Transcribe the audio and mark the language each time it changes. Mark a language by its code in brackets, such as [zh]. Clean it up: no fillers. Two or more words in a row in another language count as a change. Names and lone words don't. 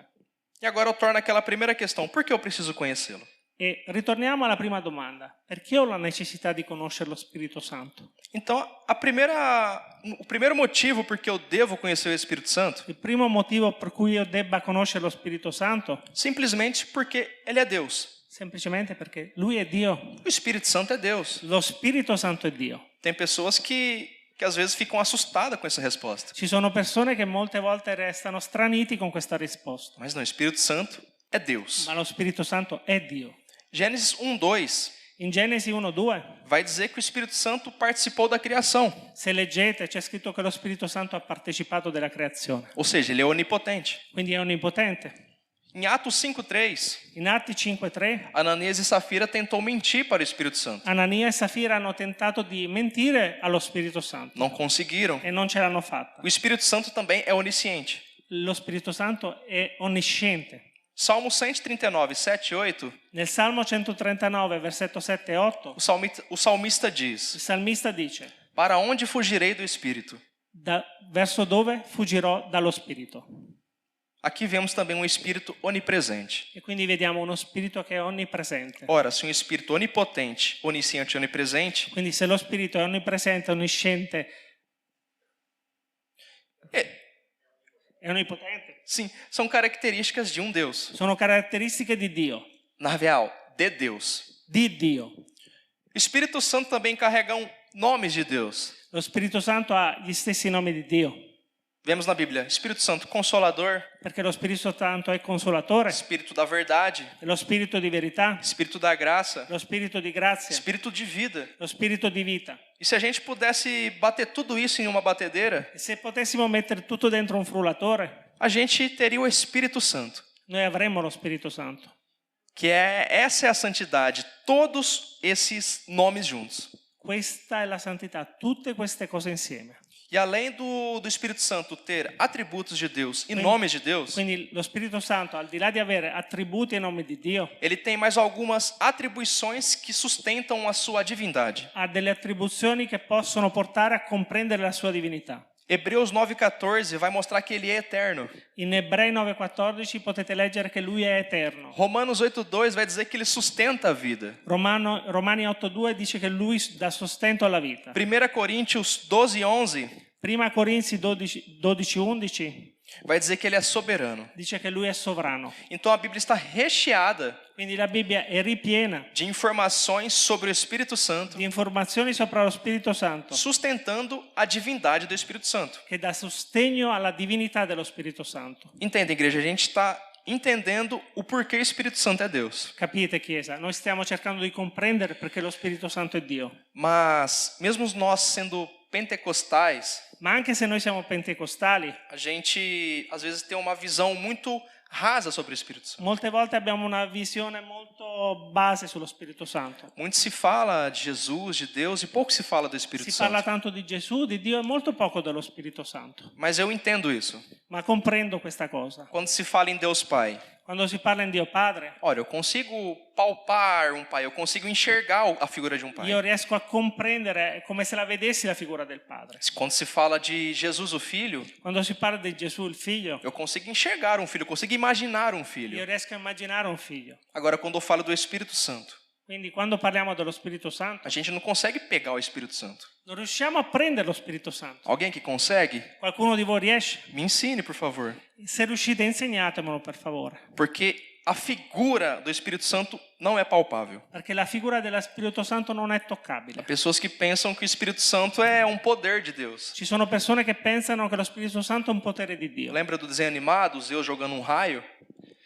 [pt] E agora eu torno aquela primeira questão: por que eu preciso conhecê-lo? [it] E ritorniamo alla prima domanda. Perché ho la necessità di conoscere lo Spirito Santo? [pt] Então, o primeiro motivo por que eu devo conhecer o Espírito Santo, [it] Il primo motivo per cui io debba conoscere lo Spirito Santo, [pt] simplesmente porque ele é Deus. [it] semplicemente perché Lui è Dio. [pt] O Espírito Santo é Deus. [it] Lo Spirito Santo è Dio. [pt] Tem pessoas que às vezes ficam assustadas com essa resposta. [it] Ci sono persone che molte volte restano straniti con questa risposta. [pt] Mas não, o Espírito Santo é Deus. [it] Ma lo Spirito Santo è Dio. [pt] Gênesis 1:2 [it] In Genesi 1:2, [pt] vai dizer que o Espírito Santo participou da criação. [it] se leggete, c'è scritto che lo Spirito Santo ha partecipato della creazione. [pt] Ou seja, ele é onipotente. [it] Quindi è onnipotente. [pt] Em Atos 5:3, [it] In Atti 5:3, [pt] Ananias e Safira tentou mentir para o Espírito Santo. [it] Anania e Safira hanno tentato di mentire allo Spirito Santo [pt] Não conseguiram. [it] e non ce l'hanno fatta. [pt] O Espírito Santo também é onisciente. [it] Lo Spirito Santo è onnisciente. [pt] Salmo 139, 7 e 8, [it] Nel Salmo 139, versetto 7 e 8, [pt] o salmista diz: [it] il salmista dice: [pt] Para onde fugirei do Espírito? [it] verso dove fuggirò dallo Spirito. [pt] Aqui vemos também um Espírito onipresente. [it] E quindi vediamo uno Spirito che è onnipresente. [pt] Ora, se um Espírito onipotente, onisciente e onipresente, [it] Quindi se lo Spirito è onnipresente, onnisciente e onnipotente, [pt] sim, são características de um Deus. [it] sono caratteristiche di Dio, [pt] Na real, de Deus. [it] di Dio. [pt] O Espírito Santo também carrega nomes de Deus. [it] Lo Spirito Santo ha gli stessi nomi di Dio, [pt] Vemos na Bíblia: Espírito Santo Consolador, [it] perché lo Spirito Santo è consolatore, [pt] Espírito da Verdade, [it] è lo Spirito di verità, [pt] Espírito da Graça, [it] lo Spirito di grazia, [pt] Espírito de vida. [it] lo Spirito di vita. [pt] E se a gente pudesse bater tudo isso em uma batedeira, [it] E se potessimo mettere tutto dentro un frullatore, [pt] a gente teria o Espírito Santo, [it] noi avremmo lo Spirito Santo. [pt] que essa é a santidade, todos esses nomes juntos. [it] Questa è la santità, tutte queste cose insieme. [pt] E além do Espírito Santo ter atributos de Deus e nomes de Deus, [it] Quindi lo Spirito Santo, al di là di avere attributi e nomi di Dio, [pt] ele tem mais algumas atribuições que sustentam a sua divindade. [it] ha delle attribuzioni che possono portare a comprendere la sua divinità. [pt] Hebreus 9,14 vai mostrar que ele é eterno. [it] In Ebrei 9,14 potete leggere che Lui è eterno. [pt] Romanos 8,2 vai dizer que ele sustenta a vida. [it] Romani 8,2 dice che Lui dà sostento alla vita. [pt] 1 Coríntios 12,11 [it] Prima Corinzi 12,11 [pt] vai dizer que ele é soberano. [it] dice che Lui è sovrano. [pt] Então a Bíblia está recheada [it] Quindi la Bibbia è ripiena [pt] de informações sobre o Espírito Santo, [it] di informazioni sopra lo Spirito Santo [pt] sustentando a divindade do Espírito Santo. [it] che dà sostegno alla divinità dello Spirito Santo. [pt] Entende, igreja? A gente está entendendo o porquê o Espírito Santo é Deus. [it] Capite, Chiesa? Noi stiamo cercando di comprendere perché lo Spirito Santo è Dio. [pt] Mas, mesmo nós sendo pentecostais, [it] Ma anche se noi siamo pentecostali, [pt] a gente às vezes tem uma visão muito rasa sobre o Espírito Santo. [it] molte volte abbiamo una visione molto base sullo Spirito Santo. [pt] Muito se fala de Jesus, de Deus, e pouco se fala do Espírito [it] Si parla [pt] Santo. [it] tanto di Gesù, di Dio e molto poco dello Spirito Santo. [pt] Mas eu entendo isso. [it] Ma comprendo questa cosa. [pt] Quando se fala em Deus Pai, [it] Quando si parla in Dio Padre, [pt] olha, eu consigo palpar um pai, eu consigo enxergar a figura de um pai. [it] io riesco a comprendere, è come se la vedessi la figura del Padre. [pt] Quando se fala de Jesus, o Filho, [it] Quando si parla di Gesù, il Figlio, [pt] eu consigo enxergar um filho, eu consigo imaginar um [it] io [pt] filho. [it] riesco a immaginare un figlio. [pt] Agora, quando eu falo do Espírito Santo, [it] Quindi quando parliamo dello Spirito Santo, [pt] a gente não consegue pegar o Espírito Santo. [it] non riusciamo a prendere lo Spirito Santo. [pt] Alguém que consegue? [it] Qualcuno di voi riesce? [pt] Me ensine, por favor. [it] Se riuscite, insegnatemelo per favore. [pt] Porque a figura do Espírito Santo não é palpável. [it] Perché la figura dello Spirito Santo non è [pt] Há [it] toccabile. [pt] pessoas que pensam que o Espírito Santo é um poder de Deus. [it] Ci sono persone che pensano che lo Spirito Santo è un potere di Dio. [pt] Lembra do desenho animado, Zeus jogando um raio?